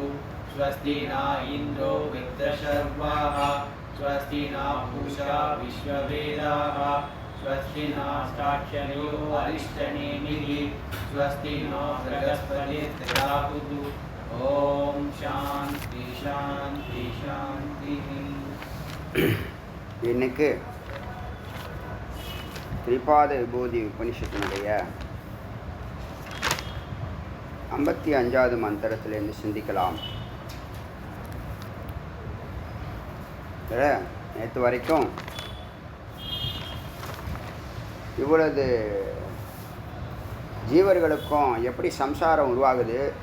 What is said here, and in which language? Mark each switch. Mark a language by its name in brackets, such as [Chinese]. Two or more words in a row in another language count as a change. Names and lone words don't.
[Sanskrit] स्वस्ति न इन्द्रो वृत्रशर्वाः स्वस्ति न पूषा विश्ववेदाः स्वस्ति न साक्षरो अरिष्टनेमिः स्वस्ति न बृहस्पतिर्ददातु। ओम शांति शांति शांति। [Tamil] இன்னைக்கு திரிபாத விபூதி உபனிஷத்தினுடைய 55வது மந்திரத்திலிருந்து சிந்திக்கலாம். நேற்று வரைக்கும் இவ்வளவு ஜீவர்களுக்கும் எப்படி சம்சாரம் உருவாகுது,